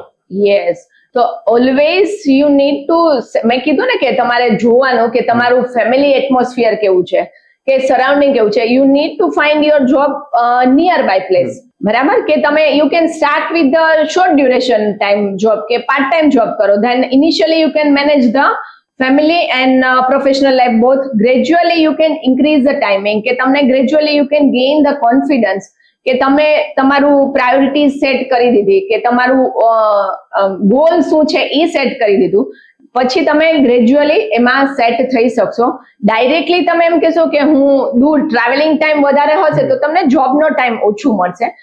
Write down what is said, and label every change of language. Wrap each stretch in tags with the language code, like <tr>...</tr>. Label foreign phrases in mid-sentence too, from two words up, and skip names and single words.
<gu>યસ, તો</gu> <en>always you need to,</en> <gu>મેં કીધું ને કે તમારે જોવાનું કે તમારું</gu> <en>family atmosphere</en> <gu>કેવું છે, કે સરાઉન્ડિંગ કેવું છે.</gu> <en>you need to find your job near by place.</en> <gu>બરાબર, કે તમે</gu> <en>you can start with the short duration time job કે part time job કરો. then initially you can manage the family and professional life both. Gradually you can increase the timing</en> <gu>કે તમને</gu> <en>gradually you can gain the confidence</en> <gu>કે તમે તમારું</gu> <en>priority set</en> <gu>કરી દીધી કે તમારું ગોલ શું છે એ સેટ કરી દીધું, પછી તમે ગ્રેજ્યુઅલી એમાં સેટ થઈ શકશો. ડાયરેક્ટલી તમે એમ કહેશો કે હું દૂર</gu> <en>traveling time</en> <gu>વધારે હશે તો તમને જોબનો ટાઈમ ઓછું મળશે.</gu>